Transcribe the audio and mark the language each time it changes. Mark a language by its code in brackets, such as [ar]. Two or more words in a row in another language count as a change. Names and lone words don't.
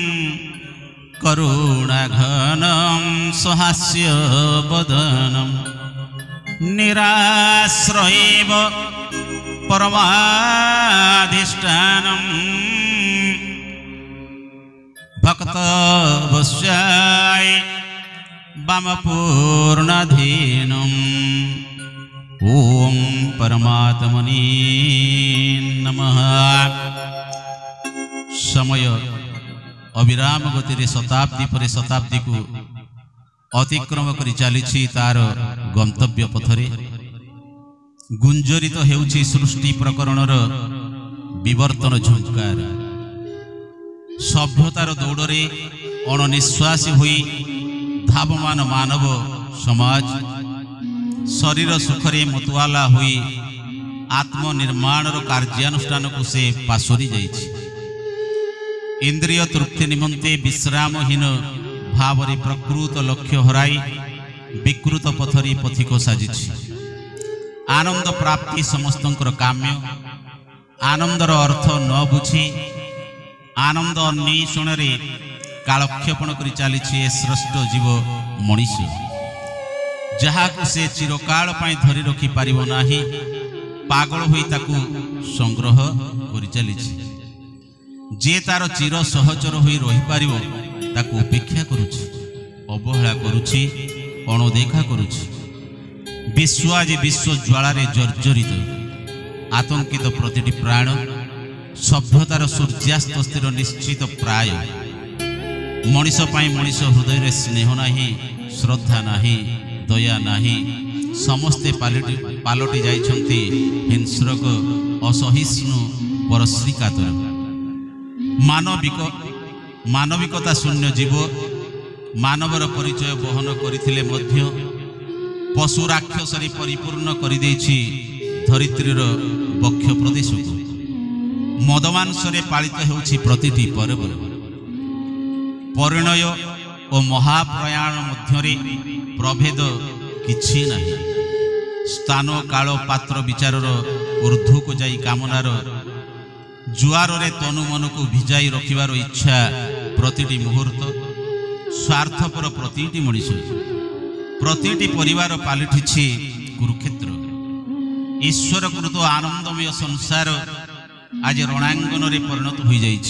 [sa] करुणाघनं सहास्यवदनं निराश्रयेव परमाधिष्ठानं भक्तवत्साय वामपूर्णधीनम् ओम परमात्मने नमः। [or] ସମୟ ଅବିରାମ ଗତି ରେ ଶତାବ୍ଦୀ ପର ଶତାବ୍ଦୀ କୁ ଅତିକ୍ରମ କରି ଚାଲି ତା'ର ଗନ୍ତବ୍ୟ ପଥରେ ଗୁଞ୍ଜରିତ ହେଉଛି ସୃଷ୍ଟି ପ୍ରକରଣର ବିବର୍ତ୍ତନ ଝଙ୍କାର। ସଭ୍ୟତାର ଦୌଡ଼େ ଅଣନିଶ୍ୱାସୀ ହୋଇ ଧାବମାନ ମାନବ ସମାଜ ଶରୀର ସୁଖରେ ମତୱାଲା ହୋଇ ଆତ୍ମନିର୍ମାଣ କାର୍ଯ୍ୟାନୁଷ୍ଠାନ କୁ ସେ ପାସୋରି ଯାଇଛି। ଇନ୍ଦ୍ରିୟ ତୃପ୍ତି ନିମନ୍ତେ ବିଶ୍ରାମହୀନ ଭାବରେ ପ୍ରକୃତ ଲକ୍ଷ୍ୟ ହରାଇ ବିକୃତ ପଥରି ପଥିକ ସାଜିଛି। ଆନନ୍ଦ ପ୍ରାପ୍ତି ସମସ୍ତଙ୍କର କାମ୍ୟ ଆନନ୍ଦର ଅର୍ଥ ନ ବୁଝି ଆନନ୍ଦ ଅନ୍ୱେଷଣ କାଳକ୍ଷେପଣ କର ଚାଲି ଶ୍ରେଷ୍ଠ ଜୀବ ମଣିଷ ଯାହା କୁ ସେ ଚିରକାଳ ପାଇଁ ଧରି ରଖି ପାରିବ ନାହିଁ ପାଗଳ ହୋଇ ତାକୁ ସଂଗ୍ରହ କର ଚାଲି ଯେ ତା'ର ଚିର ସହଚର ହୋଇ ରହି ପାରିବ ତାକୁ ଉପେକ୍ଷା କରୁଛି ଅବହେଳା କରୁଛି ଅଣଦେଖା କରୁଛି। ବିଶ୍ୱ ଆଜି ବିଶ୍ୱ ଜ୍ୱାଳାର ଜର୍ଜରିତ ଆତଙ୍କିତ ପ୍ରତିଟି ପ୍ରାଣ ସଭ୍ୟତାର ସୂର୍ଯ୍ୟାସ୍ତ ସ୍ଥିର ନିଶ୍ଚିତ ପ୍ରାୟ ମଣିଷ ପାଇଁ ମଣିଷ ହୃଦୟ ରେ ସ୍ନେହ ନାହିଁ ଶ୍ରଦ୍ଧା ନାହିଁ ଦୟା ନାହିଁ ସମସ୍ତେ ପାଲଟି ଯାଉଛନ୍ତି ହିଂସ୍ରକ ଅସହିଷ୍ଣୁ ପରଶ୍ରୀକାତର ମାନବିକତା ଶୂନ୍ୟ ଜୀବ ମାନବର ପରିଚୟ ବହନ କରଥିଲେ ମଧ୍ୟ ପଶୁ ରାକ୍ଷସରି ପରିପୂର୍ଣ୍ଣ କର ଦେଛି ଧରିତ୍ରୀର ବକ୍ଷ ପ୍ରଦେଶ କୁ ମଦମାଂସରେ ପାଳିତ ହେଉଛି ପ୍ରତିଟି ପର୍ବ ପରିଣୟ ଆଉ ମହାପ୍ରୟାଣ ମଧ୍ୟରେ ପ୍ରଭେଦ କିଛି ନାହିଁ ସ୍ଥାନ କାଳ ପାତ୍ର ବିଚାରର ଊର୍ଦ୍ଧ୍ୱ କୁ ଯାଇ କାମନାର ଜୁଆର ରେ ତନୁ ମନ କୁ ଭିଜାଇ ରଖିବାର ଇଚ୍ଛା ପ୍ରତିଟି ମୁହୂର୍ତ୍ତ ସ୍ୱାର୍ଥପର ପ୍ରତିଟି ମଣିଷ ପ୍ରତିଟି ପରିବାର ପାଲଟିଛି କୁରୁକ୍ଷେତ୍ର ଈଶ୍ୱର କୃତ ଆନନ୍ଦମୟ ସଂସାର ଆଜି ରଣାଙ୍ଗନ ରେ ପରିଣତ ହୋ ଯାଇଛି।